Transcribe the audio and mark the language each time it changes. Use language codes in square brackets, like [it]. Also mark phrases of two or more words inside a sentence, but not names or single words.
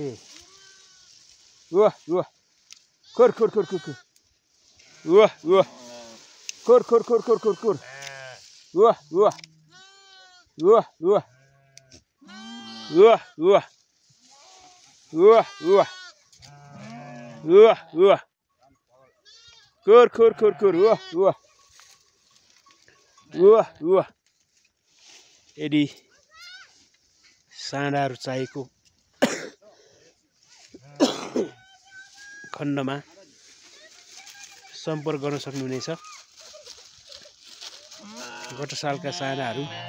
[ne] वाह वाह खोर खोर खोर खोर वाह वाह खोर खोर खोर खोर खोर खोर वाह वाह वाह वाह वाह वाह वाह वाह वाह वाह खोर खोर खोर खोर वाह वाह वाह वाह यदि साँडाहरू चाहिएको खण्डमा सम्पर्क गर्न सक्नुहुनेछ गत सालका साँडाहरू